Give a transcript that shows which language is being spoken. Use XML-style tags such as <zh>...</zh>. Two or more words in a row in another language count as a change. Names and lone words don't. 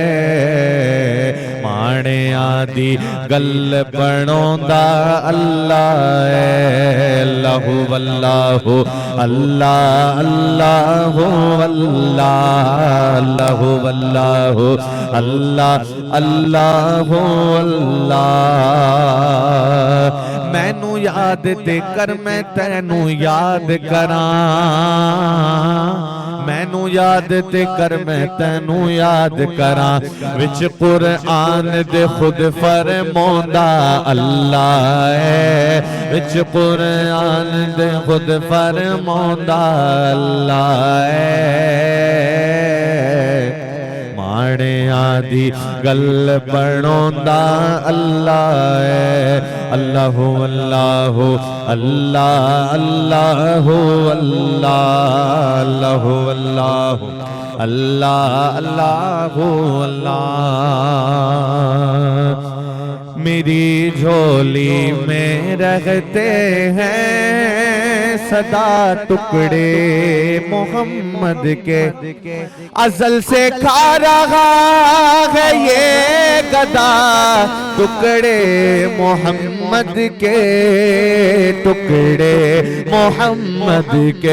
<pa>ماڑیاں دی گل بنوندا اللہ اللہو اللہو اللہ اللہو اللہ اللہو اللہ اللہو اللہ مینوں یاد تے کر میں تینوں یاد کراں مینوں یاد تے کر میں تینوں یاد کراں وچ قرآن دے خود فرماندا اللہ ہے وچ قرآن دے خود فرماندا اللہ ہے ماڑیاں دی گل بنوندا اللہ ہے اللہو اللہو اللہ اللہو اللہ اللہو اللہ اللہو اللہ میری</pa> <ur>جھولی میں رہتے ہیں سدا ٹکڑے محمد کے ازل سے کھا رہا ہے یہ گدا ٹکڑے محمد کے ٹکڑے محمد کے</ur>